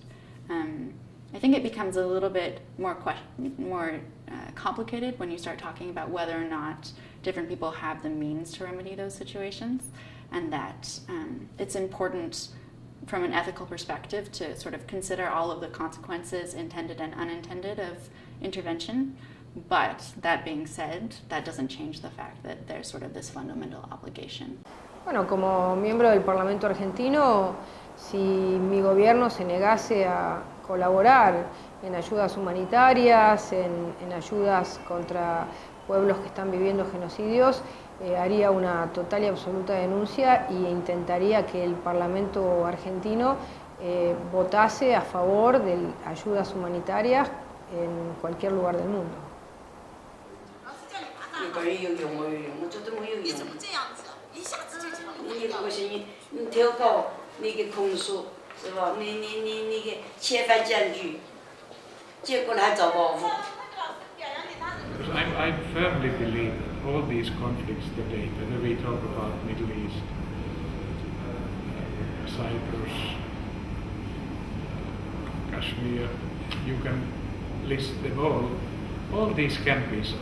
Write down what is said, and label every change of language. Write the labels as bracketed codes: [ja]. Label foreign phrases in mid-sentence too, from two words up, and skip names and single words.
[en] I think it becomes a little bit more complicated when you start talking about whether or not different people have the means to remedy those situations, and that it's important from an ethical perspective to sort of consider all of the consequences intended and unintended of intervention. But that being said, that doesn't change the fact that there's sort of this fundamental obligation. [es] Bueno, como miembro del Parlamento argentino, si mi gobierno se negase a colaborar en ayudas humanitarias, en ayudas contra pueblos que están viviendo genocidios, haría una total y absoluta denuncia e intentaría que el Parlamento argentino votase a favor de ayudas humanitarias en cualquier lugar del mundo. [zh] 有用，我有用，我觉得没有用。你怎么这样子？一下子就这样。你不行，你投稿，你给控诉，是吧？你给切发检举，结果还遭报复。 [en] I firmly believe that all these conflicts today, whether we talk about Middle East, Cyprus, Kashmir, you can list them all these can be solved.